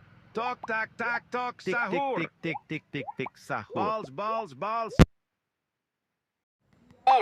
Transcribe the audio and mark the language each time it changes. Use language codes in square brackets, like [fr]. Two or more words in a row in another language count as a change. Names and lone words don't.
[en] Tok tak tak tok Tik tik sahur. tik tik tik tik tik sahur. Balls balls balls. Sahur.